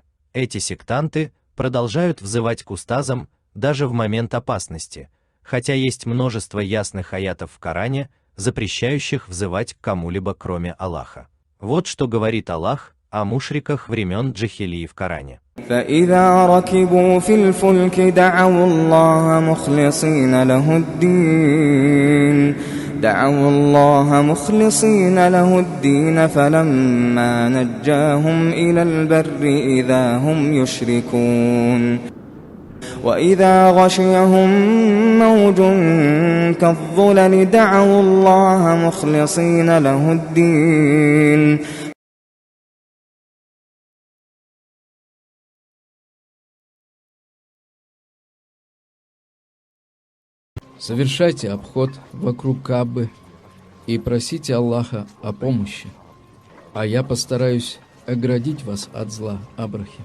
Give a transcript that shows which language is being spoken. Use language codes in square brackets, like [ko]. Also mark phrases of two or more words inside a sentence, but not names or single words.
[ru] Эти сектанты продолжают взывать к устазам даже в момент опасности, хотя есть множество ясных аятов в Коране, запрещающих взывать к кому-либо кроме Аллаха. Вот что говорит Аллах о мушриках времен джахилии в Коране. [ar] فإذا ركبوا في الفلك دعوا الله مخلصين له الدين فلما نجاهم إلى البر إذا هم يشركون وإذا غشيهم موج كالظلل دعوا الله مخلصين له الدين [ru] Совершайте обход вокруг Каабы и просите Аллаха о помощи, а я постараюсь оградить вас от зла Абрахи.